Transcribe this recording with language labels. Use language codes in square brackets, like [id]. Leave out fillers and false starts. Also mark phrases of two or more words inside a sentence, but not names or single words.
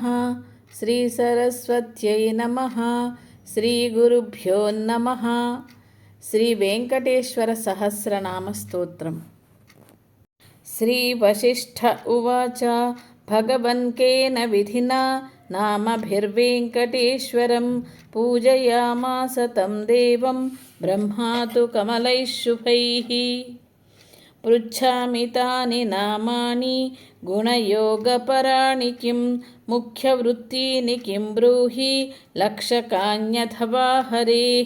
[sa] శ్రీ సరస్వత్యై నమః. శ్రీ గురుభ్యో నమః. శ్రీ వెంకటేశ్వర సహస్రనామ స్తోత్రం. శ్రీ వశిష్ఠ ఉవాచ భగవన్ కేన విధినా नामभिर्वेङ्कटेश्वरं पूजयामास तं देवं ब्रह्मा तु कमलैः शुभैः। पृच्छामि तानि नामानि गुणयोगपराणि किं मुख्यवृत्तीनि किं ब्रूहि लक्षकान्यथवा हरेः।